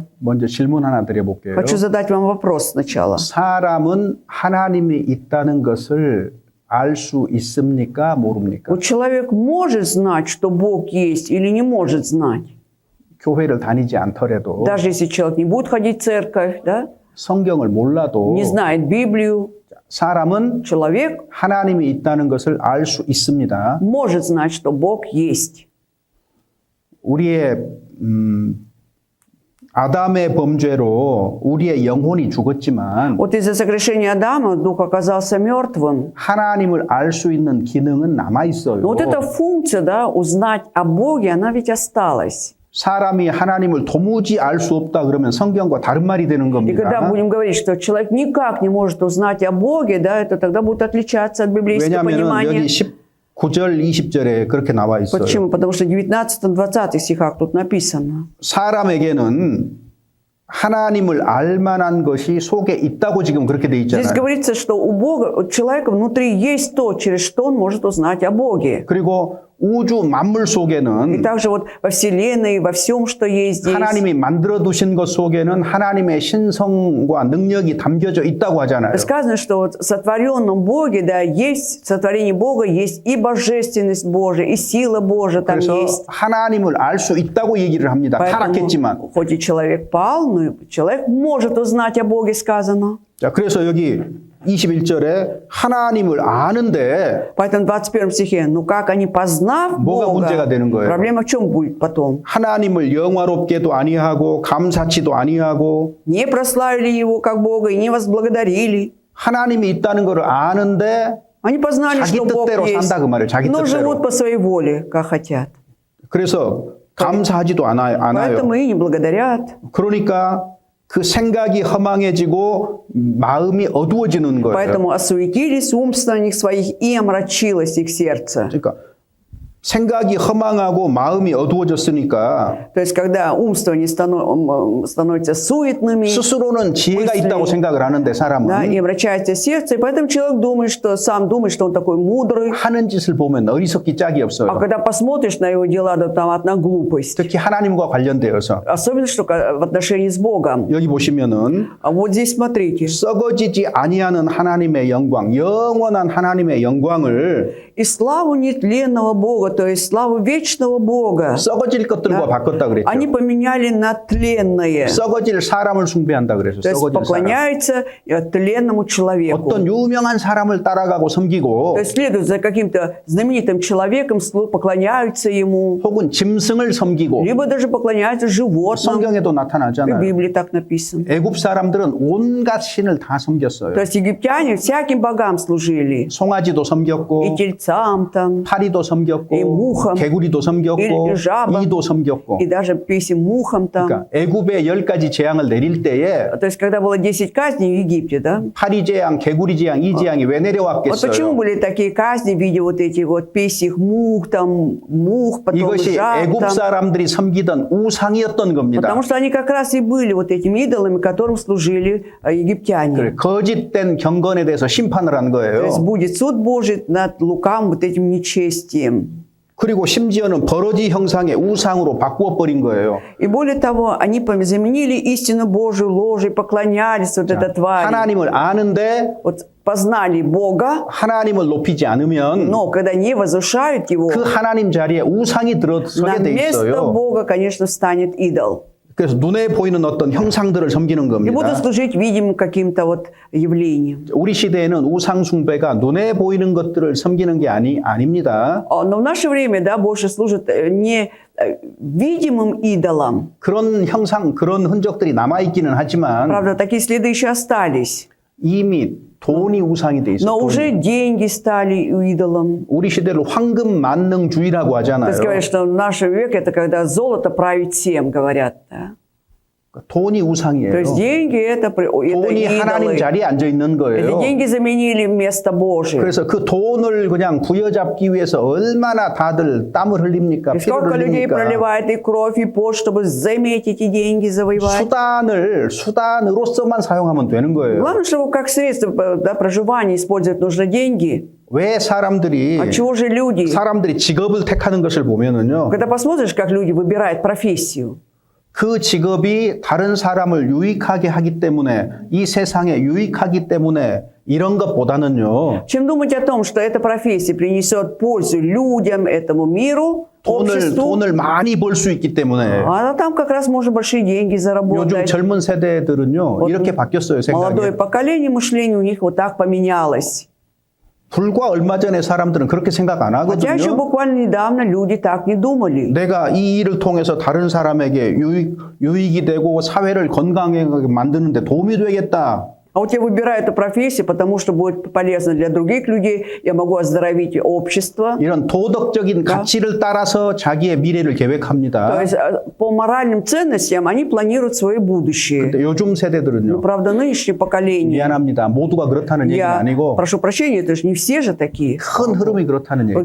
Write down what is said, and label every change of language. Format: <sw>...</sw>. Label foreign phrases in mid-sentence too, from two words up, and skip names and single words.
<ko>먼저 질문 하나 드려볼게요.</ko> <ru>Хочу задать вам вопрос сначала.</ru> <ko>사람은 하나님이 있다는 것을 알 수 있습니까? 모릅니까?</ko> <ru>Вот человек может знать, что Бог есть, или не может знать?</ru> <ko>교회를 다니지 않더라도</ko> <ru>Даже если человек не будет ходить в церковь, да,</ru> <ko>성경을 몰라도</ko> <ru>не знает Библию,</ru> <ko>사람은</ko> <ru>человек</ru> <ko>하나님이 있다는 것을 알 수 있습니다.</ko> <ru>может знать, что Бог есть.</ru> <ko>우리의 아담의 범죄로 우리의 영혼이 죽었지만</ko> <ru>Вот из-за согрешения Адама дух оказался мертвым.</ru> <ko>하나님을 알 수 있는 기능은 남아 있어요.</ko> <ru>Но вот эта функция, да, узнать о Боге, она ведь осталась.</ru> <ko>사람이 하나님을 도무지 알 수 없다 그러면 성경과 다른 말이 되는</ko> <ru>И когда</ru> <ko>겁니다.</ko> <ru>будем говорить, что человек никак не может узнать о Боге, да, это тогда будет отличаться от библейского</ru> <ko>왜냐하면</ko> <ru>понимания.</ru> <ko>여기 19절, 20절에 그렇게 나와 있어요.</ko> <ru>Почему? Потому что в 19-20 стихах тут написано.</ru> <ko>사람에게는 하나님을 알 만한 것이 속에 있다고 지금 그렇게 돼</ko> <ru>Здесь</ru> <ko>있잖아요.</ko> <ru>говорится, что у Бога, у человека внутри есть то, через что он может узнать о Боге.</ru> <ko>그리고 우주 만물</ko> <ru>И</ru> <ko>속에는</ko> <ru>также вот во Вселенной, во всем, что есть здесь.</ru> <ko>하나님이 만들어 두신 것 속에는 하나님의 신성과 능력이 담겨져 있다고 하잖아요.</ko> <ru>Сказано, что вот в сотворенном Боге, да, есть, в сотворении Бога есть и божественность Божия, и сила Божия там</ru> <ko>그래서</ko> <ru>есть.</ru> <ko>하나님을 알 수 있다고 얘기를 합니다. 타락했지만.</ko> <ru>Поэтому, хоть и человек пал, но человек может узнать о Боге, сказано.</ru> <ko>자, 그래서 여기 21절에 하나님을 아는데</ko> <ru>Поэтому в 21 стихе, ну как они, познав</ru> <ko>뭐가 문제가</ko> <ru>Бога,</ru> <ko>되는 거예요?</ko> <ru>проблема в чем будет потом?</ru> <ko>하나님을 영화롭게도 아니하고 감사치도 아니하고</ko> <ru>Не прославили Его как Бога и не возблагодарили.</ru> <ko>하나님이 있다는 것을 아는데</ko> <ru>Они познали,</ru> <ko>자기</ko> <ru>что Бог</ru> <ko>뜻대로</ko> <ru>есть,</ru> <ko>산다 그 말이에요. 자기</ko> <ru>но живут</ru> <ko>뜻대로.</ko> <ru>по своей воле, как хотят.</ru> <ko>그래서 감사하지도 않아요.</ko> <ru>Поэтому и не благодарят.</ru> <ko>그러니까 그 생각이 허망해지고 마음이 어두워지는 거예요.</ko> <ru>Поэтому осуетились умствований своих и омрачилось их сердце.</ru> <ko>그러니까 생각이 허망하고 마음이 어두워졌으니까</ko> <ru>То есть, когда умствования становятся суетными,</ru> <ko>스스로는 지혜가 있다고 생각을 하는데</ko> <ru>да,</ru> <ko>사람은</ko> <ru>и омрачается сердце, и поэтому человек думает, что сам думает, что он такой мудрый.</ru> <ko>하는 짓을 보면 어리석기 짝이</ko> <ru>А</ru> <ko>없어요.</ko> <ru>когда посмотришь на его дела, да там одна глупость.</ru> <ko>특히 하나님과 관련되어서</ko> <ru>Особенно, что в отношении с Богом.</ru> <ko>여기 보시면은</ko> <ru>А вот здесь смотрите.</ru> <ko>썩어지지 아니하는 하나님의 영광, 영원한 하나님의 영광을</ko> <ru>И славу нетленного Бога, то есть славу вечного Бога,</ru> <ko>썩어질 것들과 바꿨다 그랬죠.</ko> <ru>они поменяли на тленное.</ru> <ko>썩어질 사람을 숭배한다 그래서</ko> <ru>То есть</ru> <ko>썩어질 사람.</ko> <ru>поклоняются тленному человеку.</ru> <ko>어떤 유명한 사람을 따라가고 섬기고</ko> <ru>То есть следуют за каким-то знаменитым человеком, поклоняются ему,</ru> <ko>혹은 짐승을 섬기고</ko> <ru>либо даже поклоняются животным.</ru> <ko>성경에도</ko> <ru>В</ru> <ko>나타나잖아요.</ko> <ru>Библии так написано.</ru> <ko>애굽 사람들은 온갖 신을 다 섬겼어요.</ko> <ru>То есть египтяне всяким богам служили.</ru> <ko>송아지도 섬겼고</ko> <ru>И тельцам там,</ru> <ko>파리도 섬겼고 이 무함, 개구리도 섬겼고</ko> <ru>이 жаба,</ru> <ko>이도 섬겼고</ko> <ru>и даже песен мухам там.</ru> <ko>그러니까 애굽에 10가지 재앙을 내릴 때에 То есть когда было 10 казней в Египте, да? 파리 재앙, 개구리 재앙, 이 재앙이 왜</ko> <ru>Вот почему</ru> <ko>내려왔겠어요?</ko> <ru>были такие казни в виде вот этих вот песьих мух, там, мух, потом</ru> <ko>이것이</ko> <ru>жаб</ru> <ko>애굽</ko> <ru>там.</ru> <ko>사람들이 섬기던 우상이었던 겁니다.</ko> <ru>Потому что они как раз и были вот этими идолами, которым служили египтяне.</ru> <ko>거짓된 경건에 대해서 심판을 한</ko> <ru>То есть</ru> <ko>거예요.</ko> <ru>будет суд Божий над лукавым вот этим нечестием.</ru> <ko>그리고 심지어는 버러지 형상의 우상으로 바꾸어 버린 거예요.</ko> <ru>И более того, они заменили истину Божию ложей, поклонялись вот этой твари.</ru> <ko>하나님을 아는데</ko> <ru>Вот познали Бога,</ru> <ko>하나님을 높이지 않으면</ko> <ru>но когда не возвышают Его,</ru> <ko>그 하나님 자리에 우상이</ko> <ru>на</ru> <ko>들어서게 돼</ko> <ru>место</ru> <ko>있어요.</ko> <ru>Бога, конечно, станет идол.</ru> <ko>그래서 눈에 보이는 어떤 형상들을 섬기는</ko> <ru>И будут</ru> <ko>겁니다.</ko> <ru>служить видимым каким-то вот явлением.</ru> <ko>우리 시대에는 우상 숭배가 눈에 보이는 것들을 섬기는 게 아닙니다.</ko> <ru>Но в наше время, да, больше служат не видимым идолам.</ru> <ko>그런 형상, 그런 흔적들이 남아 있기는 하지만</ko> <ru>Правда, такие следы еще остались.</ru> <ko>이미 돈이 우상이 돼 있어요.</ko> <ru>Но уже деньги стали идолом.</ru> <ko>우리 시대를 황금 만능주의라고</ko> <ru>То</ru> <ko>하잖아요.</ko> <ru>есть говорят, что в наш век это когда золото правит всем, говорят. Да?</ru> <ko>돈이 우상이에요.</ko> <ru>То есть деньги это</ru> <ko>돈이 하나님</ko> <ru>идолы.</ru> <ko>자리에 앉아 있는</ko> <ru>Эти</ru> <ko>거예요.</ko> <ru>деньги заменили место Божие.</ru> <ko>그래서 그 돈을 그냥 부여잡기 위해서 얼마나 다들 땀을 흘립니까?</ko> <ru>И</ru> <ko>피를</ko> <ru>сколько людей</ru> <ko>흘립니까?</ko> <ru>проливает и кровь, и пот, чтобы заиметь эти деньги, завоевать.</ru> <ko>수단으로서만 사용하면 되는 거예요.</ko> <ru>Главное, чтобы как средство, да, проживания использовать нужно деньги.</ru> <ko>왜 사람들이</ko> <ru>А чего же люди?</ru> <ko>직업을 택하는 것을 보면은요.</ko> <ru>Когда посмотришь, как люди выбирают профессию,</ru> <ko>그 직업이 다른 사람을 유익하게 하기 때문에 이 세상에 유익하기 때문에 이런 것보다는요.</ko> <ru>чем думать о том, что эта профессия принесет пользу людям, этому миру, обществу,</ru> <ko>돈을 많이 벌 수 있기 때문에</ko> <ru>а там как раз можно большие деньги</ru> <ko>요즘</ko> <ru>заработать.</ru> <ko>젊은 세대들은요. 이렇게 바뀌었어요,</ko> <ru>Молодое</ru> <ko>생각이.</ko> <ru>поколение, мышление у них вот так поменялось.</ru> <ko>불과 얼마 전에 사람들은 그렇게 생각 안</ko> <ru>Хотя еще</ru> <ko>하거든요.</ko> <ru>буквально недавно люди так не думали.</ru> <ko>내가 이 일을 통해서 다른 사람에게 유익이 되고 사회를 건강하게 만드는데 도움이 되겠다.</ko> <ru>А вот я выбираю эту профессию, потому что будет полезно для других людей, я могу оздоровить общество.</ru> <ko>이런 도덕적인 가치를 따라서 자기의 미래를</ko> <ru>То</ru> <ko>계획합니다.</ko> <ru>есть по моральным ценностям они планируют свое будущее.</ru> <ko>근데 요즘</ko> <ru>Но,</ru> <ko>세대들은요.</ko> <ru>правда, нынешнее поколение,</ru> <ko>미안합니다. 모두가 그렇다는 얘기는</ko> <ru>я</ru> <ko>아니고</ko> <ru>прошу прощения, это же не все же такие.</ru> <ko>큰 흐름이 그렇다는 얘기.</ko>